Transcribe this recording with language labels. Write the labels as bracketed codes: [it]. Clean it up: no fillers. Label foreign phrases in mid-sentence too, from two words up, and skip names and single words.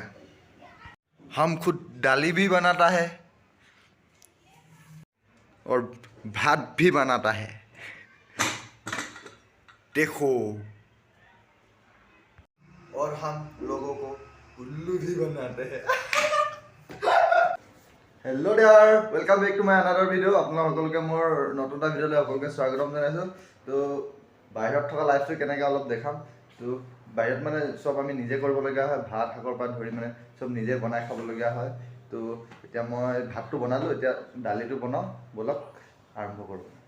[hi] हम खुद दाली भी बनाता है और भात भी बनाता है, देखो। और हम लोगों को उल्लू भी बनाते हैं। [en] hello dear, welcome back to my another video'. [as] আপোনালোক সকলোকে মোৰ নতুন এটা ভিডিঅ'লৈ সকলোকে স্বাগতম জনাইছোঁ। তো বাহিৰত থকা লাইফটো কেনেকৈ অলপ দেখাম। তো বাহিৰত মানে চব আমি নিজে কৰিবলগীয়া হয়, ভাত শাকৰ পৰা ধৰি মানে চব নিজে বনাই খাবলগীয়া হয়। তো এতিয়া মই ভাতটো বনালোঁ, এতিয়া দালিটো বনাওঁ, ব'লক আৰম্ভ কৰোঁ।